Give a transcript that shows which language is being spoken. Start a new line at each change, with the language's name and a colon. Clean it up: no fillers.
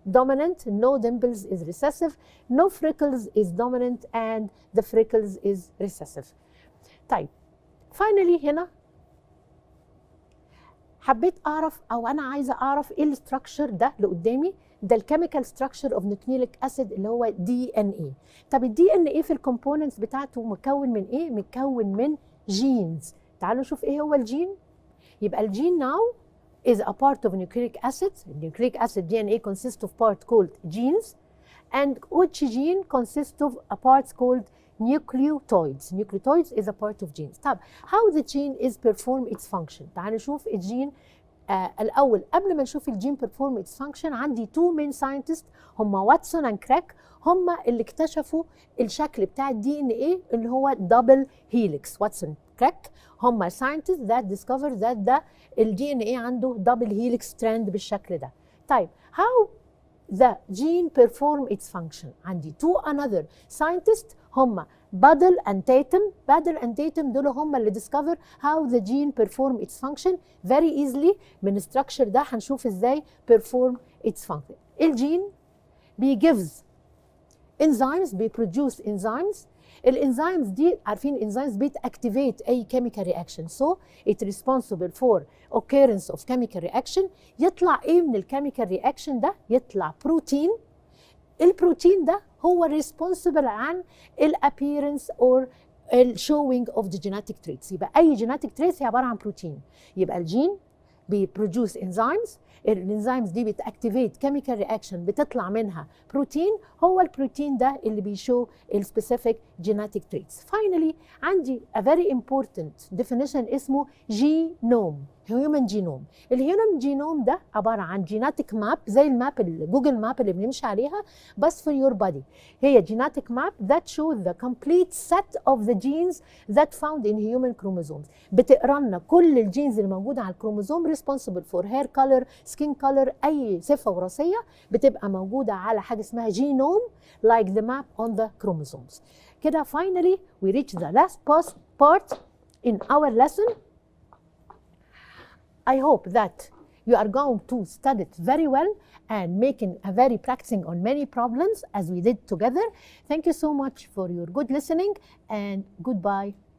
English: dominant, no dimples is recessive, no freckles is dominant, and the freckles is recessive.
Arabic: طيب finally هنا حبيت اعرف او انا عايزه اعرف ايه الستراكشر ده اللي قدامي. ده الكيميكال ستراكشر اوف نيوكليك اسيد اللي هو دي ان اي. طب الدي ان اي في الكومبوننتس بتاعته مكون من ايه؟ مكون من جينز. تعالوا نشوف ايه هو الجين. يبقى الجين
English: now is a part of nucleic acid. Nucleic acid DNA consists of part called genes, and each gene consists of a part called nucleotides. Nucleotides is a part of genes. طب how the gene is perform its function.
Arabic: تعالوا نشوف الجين الأول. قبل ما نشوف الجين
English: perform its function
Arabic: عندي
English: two main scientists
Arabic: هم واتسون and كراك. هم اللي اكتشفوا الشكل بتاع الدي ان ايه اللي هو دبل هيليكس. واتسون كراك هم
English: scientists that discovered that
Arabic: ده الدي ان ايه عنده دبل هيليكس ستراند بالشكل ده.
English: طيب how the gene perform its function.
Arabic: عندي
English: two another scientists
Arabic: هم بادل and تيتم.
English: بادل and تيتم
Arabic: دول هم اللي
English: discover how the gene perform its function very easily.
Arabic: من الستراكشر ده هنشوف ازاي perform its function. الجين بيجيفز enzymes بيproduce enzymes. الانزيمز دي عارفين
English: enzymes بتactivate اي chemical reaction, so it's responsible for occurrence of chemical reaction.
Arabic: يطلع ايه من الكيميكال رياكشن ده؟ يطلع بروتين. البروتين ده هو
English: responsible عن الappearance or showing of the genetic traits.
Arabic: يبقى اي
English: genetic traits
Arabic: هي عباره عن بروتين. يبقى الجين بيبروديوس enzymes. الانزيمز دي بتاكتيفيت كيميكال رياكشن بتطلع منها بروتين. هو البروتين ده اللي بيشو السبيسيفيك جيناتيك تريتس. فاينلي عندي
English: a very important definition
Arabic: اسمه جينوم. هيومن جينوم. الهيومن جينوم ده عباره عن جيناتيك ماب زي الماب الجوجل ماب اللي بنمشي عليها بس
English: for your body.
Arabic: هي جيناتيك ماب
English: that shows the complete set of the genes that found in human chromosomes.
Arabic: بتقرا لنا كل الجينز اللي موجوده على الكروموزوم
English: responsible for hair color, skin color,
Arabic: اي صفه وراثيه بتبقى موجوده على حاجه اسمها جينوم
English: like the map on the chromosomes. كده finally we reach the last part in our lesson. I hope that you are going to study it very well and making a very practicing on many problems as we did together. Thank you so much for your good listening and goodbye.